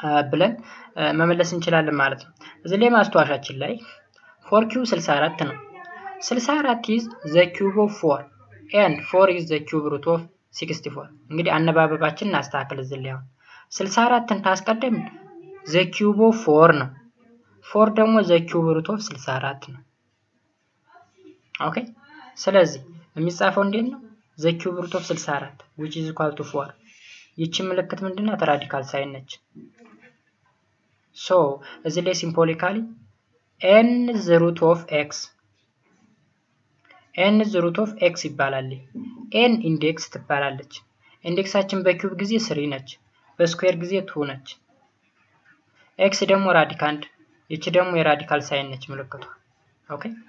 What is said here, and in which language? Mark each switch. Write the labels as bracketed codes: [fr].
[am] ብለን መመለስ እንችላለን ማለት ነው። እዚህ ላይ ማስተዋሻችን ላይ 4 cube 64 ነው። [en] 64 is the cube of 4 and 4 is the cube root of 64። [am] እንግዲህ አነባበባችን እናስተካክል። እዚህ ላይ አሁን 64ን ታስቀድም [en] the cube of 4 [am] ነው። 4 ደግሞ [en] the cube root of 64 [am] ነው። ኦኬ ስለዚህ የሚጻፈው እንዴት ነው? [en] the cube root of 64 which is equal to 4። [am] ይቺ ምልክት ምንድነው? ራዲካል ሳይን ነች። ሶ እዚህ ላይ ሲምቦሊካሊ [en] n the root of x n is the root of x [am] ይባላል። n ኢንዴክስ ትባላለች። ኢንዴክሳችን በኪዩብ ጊዜ 3 ነች፣ በስኩዌር ጊዜ 2 ነች። x ደግሞ ራዲካንድ፣ ይቺ ደግሞ የራዲካል ሳይን ነች ምልክቷ። ኦኬ